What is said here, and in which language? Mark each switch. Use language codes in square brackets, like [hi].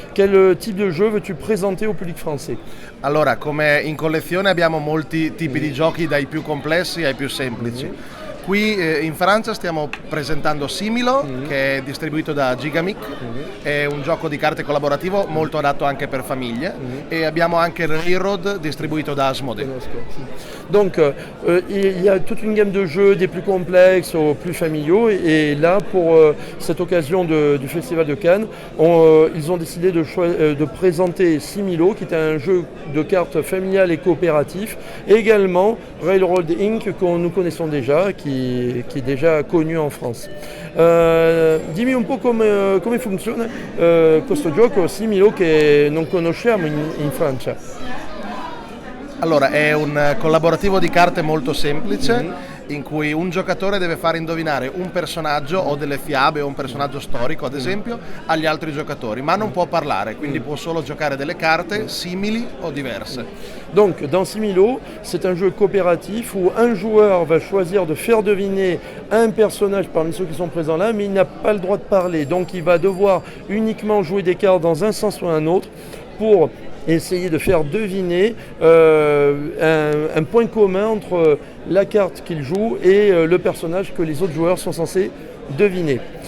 [fr] Quel type de jeu veux-tu présenter au public français? [it] Allora, come in collezione abbiamo molti tipi di giochi, dai più complessi ai più semplici. Qui in Francia stiamo presentando Similo, che è distribuito da Gigamic, è un gioco di carte collaborativo molto adatto anche per famiglie, e abbiamo anche Railroad distribuito da Asmodee. [fr] Donc il y a toute une gamme de jeux des plus complexes aux plus familiaux et là pour cette occasion du Festival de Cannes, ils ont décidé de présenter Similo qui est un jeu de cartes familial et coopératif, et également Railroad Inc. que nous connaissons déjà, qui est déjà connu en France. [it] Dimmi un po' come funziona questo gioco Similo che non conosciamo in Francia. Allora, è un collaborativo di carte molto semplice in cui un giocatore deve fare indovinare un personaggio o delle fiabe o un personaggio storico, ad esempio, agli altri giocatori, ma non può parlare, quindi può solo giocare delle carte simili o diverse. [fr] Donc dans Similo, c'est un jeu coopératif où un joueur va choisir de faire deviner un personnage parmi ceux qui sont présents là, mais il n'a pas le droit de parler. Donc il va devoir uniquement jouer des cartes dans un sens ou un autre pour essayer de faire deviner un point commun entre la carte qu'il joue et le personnage que les autres joueurs sont censés deviner.